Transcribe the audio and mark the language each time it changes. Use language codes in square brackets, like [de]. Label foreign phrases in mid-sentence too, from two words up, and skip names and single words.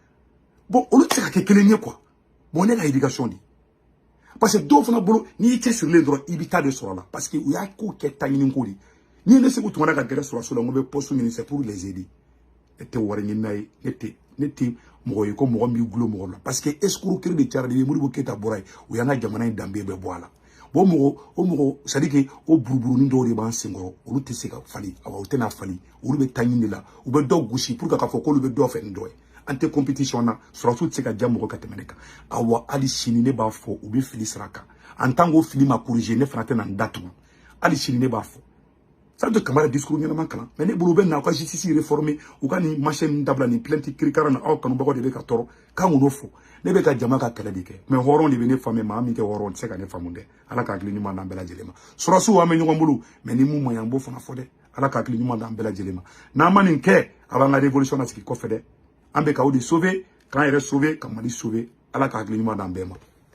[bm] bon olu tɛ se ka kɛ kelen ye quoi bon ne ka éducation de [fr] parce que [bm] dɔw fana bolo n'i y'i cɛsirilen dɔrɔn i bɛ taa de sɔrɔ la parce que u y'a ko kɛ ta ɲini ko de n'i ye ne Segu Tunkara ka gɛrɛ sɔrɔsiw la n ko bɛ poste ɲini [fr] c'est pour les aider [bm] ne tɛ wari ɲinina ye ne tɛ mɔgɔ ye ko mɔgɔ min b'i gulo mɔgɔ la parce que escroquerie de cayara de ye Modibo Keyita bɔra ye o y'an ka jamana in danbe bɛɛ bɔ a la bon o mɔgɔ [fr] c'est à dire que [bm] o buruburunin dɔw de b'an senkɔrɔ olu tɛ se ka fali awa u tɛna fali olu bɛ taa ɲini de la u bɛ dɔw gosi [fr] pour que [bm] k'a fɔ k'olu bɛ dɔ fɛ ni dɔ ye an tɛ compétition na sɔrɔsiw tɛ se ka diya mɔgɔ ka tɛmɛ ne kan awa hali sini ne b'a fɔ u bɛ fili sira kan en tant qu'o fili ma corriger ne fana tɛna n datugu hali sini ne b'a fɔ [fr] ça veut dire [bm] Kamara discours ɲɛnama kalan mais ne bolo u bɛ na u ka [fr] justice réformer [bm] u ka nin machine dabila nin plainte kirikara na aw kanubagaw de bɛ ka tɔɔrɔ k'an k'o fɔ ne bɛ ka jama ka kɛlɛ de kɛ mais hɔrɔn de bɛ ne faamuya maa min tɛ hɔrɔn tɛ se ka ne faamu dɛ ala ka hakili ɲuman d'an bɛɛ lajɛlen ma sɔrɔsiw an bɛ ɲɔgɔn bolo mais ni mun man ɲi an b'o fana fɔ dɛ ala ka hakili ɲuman d'an bɛɛ lajɛlen ma n'an ma nin kɛ a b'an ka révolution lasigi kɔfɛ dɛ an bɛ ka o de sauver k'an yɛrɛ sauver ka Mali sauver ala ka hakili ɲuman d'an bɛɛ ma